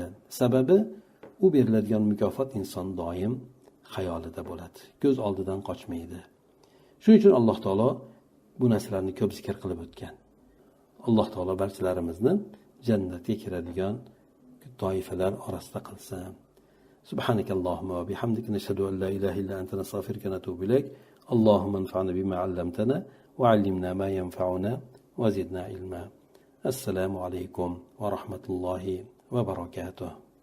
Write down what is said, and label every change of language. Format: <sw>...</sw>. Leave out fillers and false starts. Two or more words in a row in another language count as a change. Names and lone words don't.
<uz>Sababi u beriladigan mukofot inson doim xayolida bo'ladi. Ko'z oldidan qochmaydi. Shuning uchun Alloh taolo bu narsalarni ko'p zikr qilib o'tgan. Alloh taolo barchalarimizni jannatga kiradigan toifalar orasida qilsin.</uz> <ar>سبحانك اللهم وبحمدك نشهد أن لا إله إلا أنت نستغفرك ونتوب إليك. اللهم انفعنا بما علمتنا وعلمنا ما ينفعنا وزدنا علما. السلام عليكم ورحمة الله وبركاته.</ar>